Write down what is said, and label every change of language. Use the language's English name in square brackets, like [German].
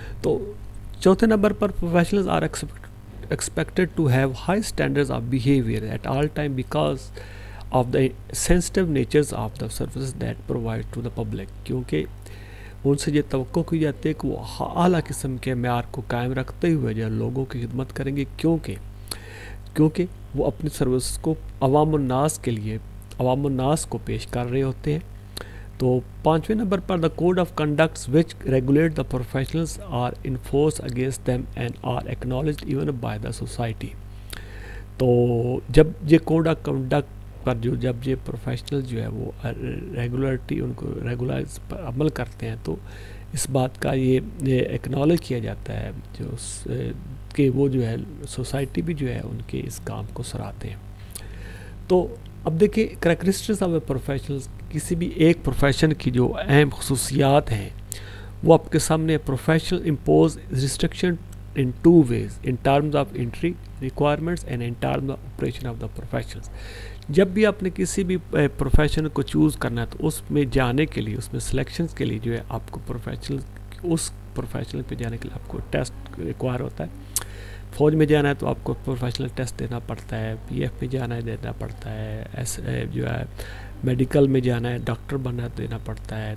[Urdu] تو چوتھے number per [English] Professionals are expected to have high standards of behaviour at all time because of the sensitive natures of the services that provide to the public. [Urdu] کیونکہ ان سے یہ توقع کی جاتی ہے کہ وہ اعلیٰ قسم کے معیار کو قائم رکھتے ہوئے جو لوگوں کی خدمت کریں گے، کیونکہ وہ اپنی سروس کو عوام الناس کے لیے، عوام الناس کو پیش کر رہے ہوتے ہیں. تو پانچویں number per [English] The code of conducts which regulate the professionals are enforce against them and are acknowledged even by the society. [Urdu] تو جب یہ کوڈ آف کنڈکٹ پر جب یہ پروفیشنل جو ہے وہ ریگولرٹی ان کو ریگولائز پر عمل کرتے ہیں تو اس بات کا یہ ایکنالج کیا جاتا ہے جو کہ وہ جو ہے سوسائٹی بھی جو ہے ان کے اس کام کو سراہتے ہیں. تو اب دیکھیں کریکٹرسٹکس آف اے پروفیشنل، کسی بھی ایک پروفیشن کی جو اہم خصوصیات ہیں وہ آپ کے سامنے. [English] Professional impose restriction in two ways, in terms of entry requirements and in terms of operation of the professions. [Urdu] جب بھی آپ نے کسی بھی پروفیشن کو چوز کرنا ہے تو اس میں جانے کے لیے، اس میں سلیکشنز کے لیے جو ہے آپ کو اس پروفیشنل پہ جانے کے لیے آپ کو ٹیسٹ ریکوائر ہوتا ہے. فوج میں جانا ہے تو آپ کو پروفیشنل ٹیسٹ دینا پڑتا ہے، پی ایف میں جانا ہے دینا پڑتا ہے، جو ہے میڈیکل میں جانا ہے، ڈاکٹر بننا ہے دینا پڑتا ہے.